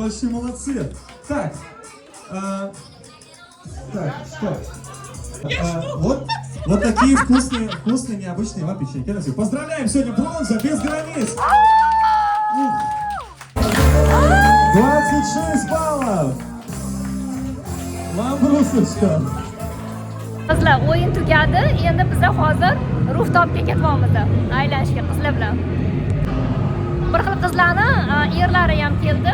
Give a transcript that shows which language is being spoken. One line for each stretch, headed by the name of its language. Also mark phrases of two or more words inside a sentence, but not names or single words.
Russian: Похлопайте им, они большие молодцы. Так, А, так, что? Вот такие вкусные, необычные вам печеньки. Красиво. Поздравляем, сегодня бронза без границ. 26 баллов. Lambrusочка.
Uzbek: Qizlar, o'yin tugadi. Endi biz hozir rooftopga ketyapmiz. Aylanishga qizlar bilan. Bir xil qizlarni erlari ham keldi.